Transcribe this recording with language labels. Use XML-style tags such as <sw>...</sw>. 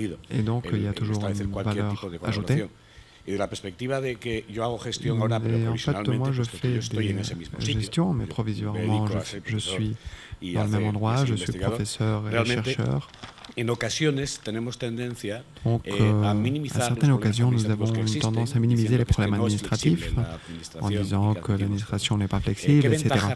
<fr>Et donc il y a toujours une valeur ajoutée. Et de la perspective</fr> <es>de que yo hago gestión ahora, pero provisionalmente,</es> <fr>je fais des gestions, mais provisoirement je suis dans le même endroit, je suis professeur et chercheur.</fr> <es>En ocasiones tenemos tendencia</es> <fr>à certaines occasions, nous avons une tendance à minimiser les problèmes administratifs en disant que l'administration n'est pas flexible, etc.</fr>